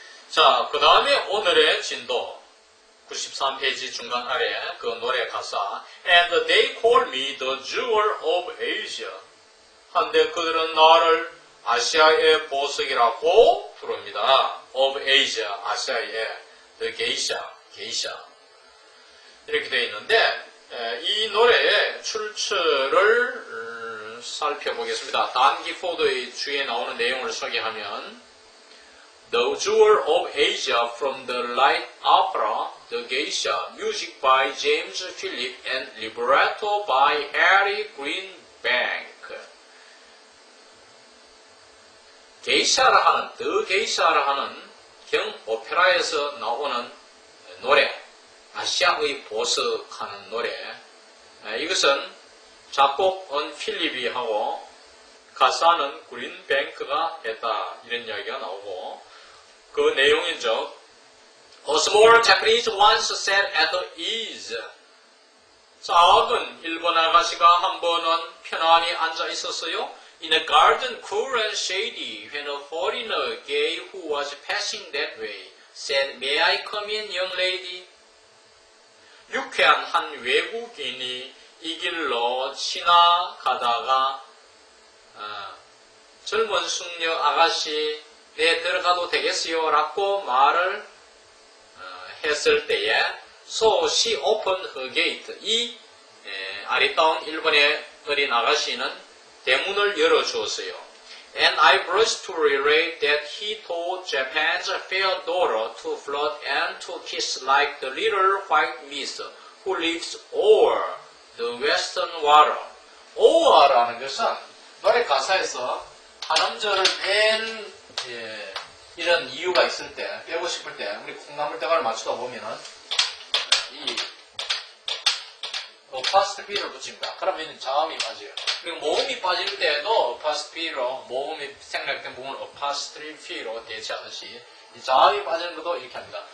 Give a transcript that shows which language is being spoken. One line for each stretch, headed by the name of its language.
Korean: 자, 그 다음에 오늘의 진도 93페이지 중간 아래 그 노래 가사
English: And they call me the jewel of Asia.
Korean: 한데 그들은 나를 아시아의 보석이라고 부릅니다.
English: of Asia,
Korean: 아시아의
English: the geisha.
Korean: 이렇게 되어 있는데 이 노래의 출처를 살펴보겠습니다. 단 기포드의 주에 나오는 내용을 소개하면
English: The Jewel of Asia from the Light Opera, The Geisha, music by James Philip and libretto by Harry Greenbank.
Korean: 게이샤라 하는, The Geisha라 하는 경 오페라에서 나오는 노래, 아시아의 보석하는 노래. 이것은 작곡은 필립이 하고 가사는 그린뱅크가 했다. 이런 이야기가 나오고 그 내용인즉
English: A small Japanese once sat at the ease.
Korean: 작은 일본 아가씨가 한 번은 편안히 앉아 있었어요.
English: In a garden cool and shady when a foreigner gay who was passing that way said, May I come in, young lady?
Korean: 유쾌한 한 외국인이 이 길로 지나가다가 젊은 숙녀 아가씨 네 들어가도 되겠어요? 라고 말을 했을 때에
English: So she opened her gate.
Korean: 이 아리따운 일본의 어린 아가씨는 대문을 열어주었어요.
English: And I blush to relate that he told Japan's fair daughter to flirt and to kiss like the little white miss who lives over the western water.
Korean: over라는 것은 노래 가사에서 한 음절을 뺀 이런 이유가 있을 때, 빼고 싶을 때, 우리 콩나물 대가를 맞추다 보면은 이 어파스트비를 붙입니다. 그러면 자음이 빠져요. 그리고 모음이 빠질 때도 어파스트비로 모음이 생략된 부분을 어파스트리피로 대체하듯이 이 자음이 빠지는 것도 이렇게 합니다.